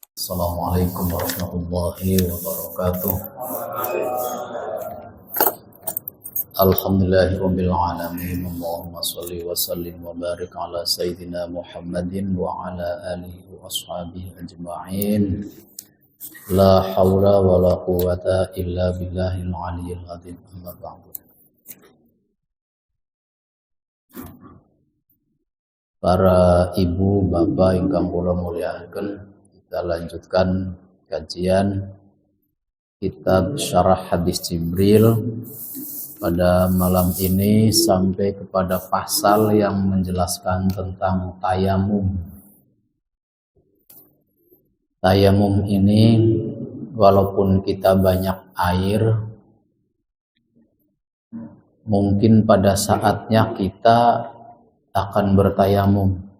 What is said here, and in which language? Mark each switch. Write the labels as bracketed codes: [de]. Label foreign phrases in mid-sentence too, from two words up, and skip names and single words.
[ar] السلام عليكم ورحمة الله وبركاته. الحمد لله رب العالمين. اللهم صل وسلم وبارك على سيدنا محمد وعلى آله وأصحابه أجمعين. لا حول ولا قوة إلا بالله العلي العظيم. أما بعد. [jv] Para ibu, bapak ingkang kula mulyakaken, [id] kita lanjutkan kajian kitab Syarah Hadis Jibril pada malam ini sampai kepada pasal yang menjelaskan tentang tayamum. Tayamum ini walaupun kita banyak air, mungkin pada saatnya kita akan bertayamum.